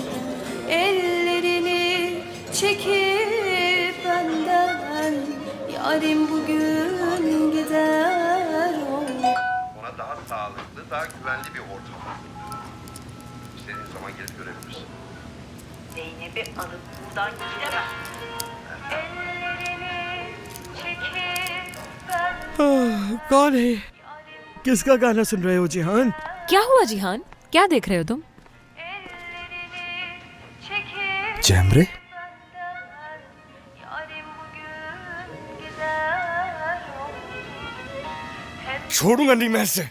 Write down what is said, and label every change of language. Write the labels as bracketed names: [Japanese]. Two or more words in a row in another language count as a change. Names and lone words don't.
[Turkish] Ellerini çekip benden, yarim bugün gider oldu. Ona daha sağlıklı, daha güvenli bir ortam hazırlıyorum. İstediğin zaman gelip görebilirsin. Zeynep'i alıp buradan gidemem. [Hindi] कौन है? किसका गाना सुन रहे हो जिहान? क्या हुआ जिहान? क्या देख रहे हो तुम? जैमरे, छोड़ूंगा नहीं मैं इसे।